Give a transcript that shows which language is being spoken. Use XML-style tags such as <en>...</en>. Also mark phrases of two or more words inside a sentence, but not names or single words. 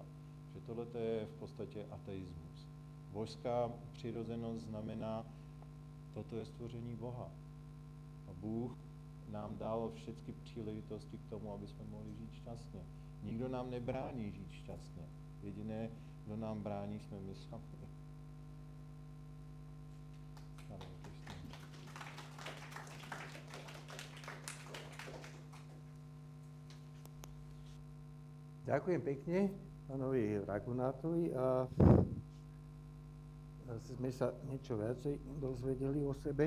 <cs>Že tohle je v podstatě ateismus. Božská přirozenost znamená, toto je stvoření Boha. A Bůh nám dal všechny příležitosti k tomu, aby jsme mohli žít šťastně. Nikdo nám nebrání žít šťastně. Jediné, kdo nám brání, jsme my sami.</cs> <sk>Ďakujem pekne pánovi Raghunátovi a sme sa niečo viacej dozvedeli o sebe.</sk>